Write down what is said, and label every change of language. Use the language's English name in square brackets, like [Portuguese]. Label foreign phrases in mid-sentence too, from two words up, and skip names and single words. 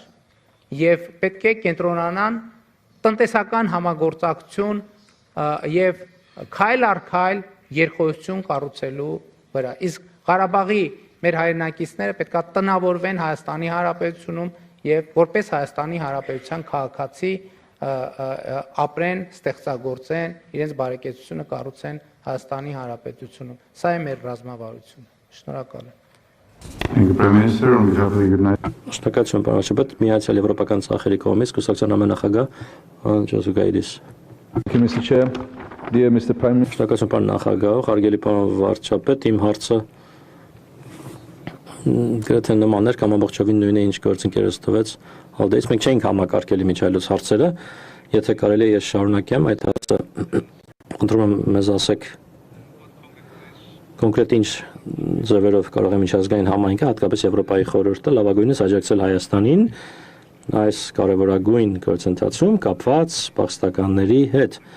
[Armenian] եւ պետք է կենտրոնանան տնտեսական համագործակցություն եւ քայլ առ քայլ երկխոսություն կառուցելու վրա։ Իսկ Ղարաբաղի մեր հայրենակիցները պետք է տնավորվեն Հայաստանի Հանրապետությունում եւ որպես Հայաստանի Հանրապետության քաղաքացի ապրեն, ստեղծագործեն, իրենց բարեկեցությունը կառուցեն Հայաստանի Հանրապետությունում։ Սա է մեր ռազմավարությունը։ Շնորհակալ եմ։ [English] Thank you, Prime Minister. On behalf of the United [Armenian] Շնորհակալություն, պարոն Աշպետ, Միացյալ Եվրոպական ցախերի կողմից կուսակցության ամենախագահ Ջոզուգայդիս։ [English] Thank you, Mr. Chair. Dear Mr. Prime Minister. [Armenian] Շնորհակալություն, պարոն նախագահ, հարգելի պարոն վարչապետ, իմ հարցը գրեթե նման էր կամ ամբողջովին նույնն է, ինչ գործընկերս տվեց Ալդեից։ Մենք չենք համակարգել իմիջիայլոց հարցերը, եթե կարելի է ես շարունակեմ այդ հարցը, խնդրում եմ մեզ ասեք կոնկրետ ինչ ձևերով կարող է միջազգային համայնքը, հատկապես Եվրոպայի խորհուրդը լավագույնս աջակցել Հայաստանին այս կարևորագույն գործընթացում կապված փախստականների հետ,